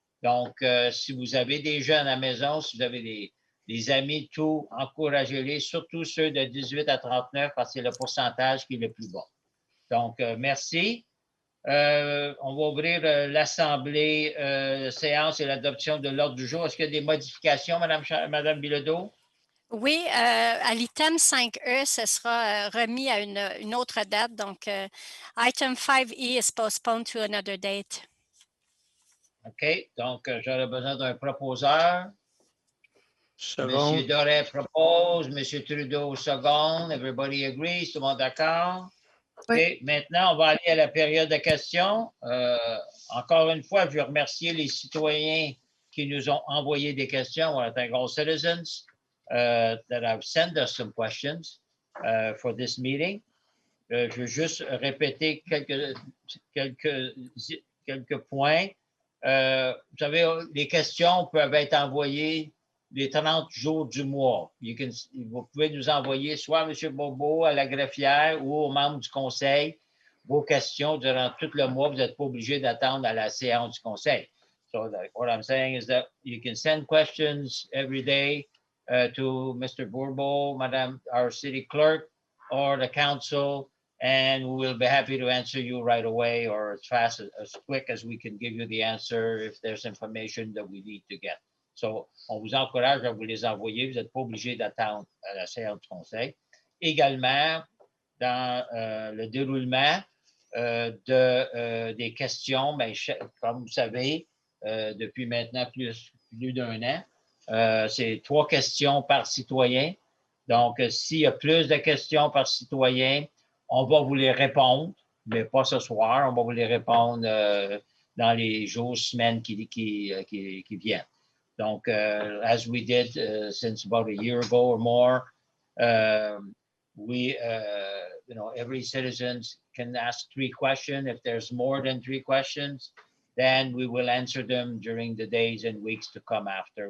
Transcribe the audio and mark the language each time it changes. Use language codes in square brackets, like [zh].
[fr] Donc, si vous avez des jeunes à la maison, si vous avez des amis, tout, encouragez-les, surtout ceux de 18 à 39, parce que c'est le pourcentage qui est le plus bas. Donc, merci. On va ouvrir l'Assemblée, séance et l'adoption de l'ordre du jour. Est-ce qu'il y a des modifications, Madame Bilodeau? Oui, à l'item 5E, ce sera remis à une autre date. [en] Donc, item 5E is postponed to another date. OK. [fr] Donc, j'aurais besoin d'un proposeur. [en] Second. [fr] Monsieur Doré propose, Monsieur Trudeau seconde. [en] Everybody agrees? [fr] Tout le monde d'accord? Oui. OK. Maintenant, on va aller à la période de questions. Encore une fois, je veux remercier les citoyens qui nous ont envoyé des questions. [en] I want to thank all citizens that have sent us some questions for this meeting. [fr] Je veux juste répéter quelques points. Vous savez, les questions peuvent être envoyées les 30 jours du mois. Vous pouvez nous envoyer soit à M. Bobo, à la greffière ou aux membres du conseil vos questions durant tout le mois. Vous n'êtes pas obligé d'attendre à la séance du conseil. [en] So what I'm saying is that you can send questions every day to Mr. Bourbeau, Madame, our city clerk, or the council, and we will be happy to answer you right away or as fast, as quick as we can give you the answer if there's information that we need to get. [fr] So, on vous encourage à vous les envoyer. Vous n'êtes pas obligé d'attendre à la séance du conseil. Également, dans le déroulement des questions, ben, comme vous savez, depuis maintenant plus d'un an, c'est 3 questions par citoyen. Donc, s'il y a plus de questions par citoyen, on va vous les répondre, mais pas ce soir. On va vous les répondre dans les jours, semaines qui viennent. [en] Donc, as we did since about a year ago or more, every citizen can ask 3 questions. If there's more than 3 questions, then we will answer them during the days and weeks to come after.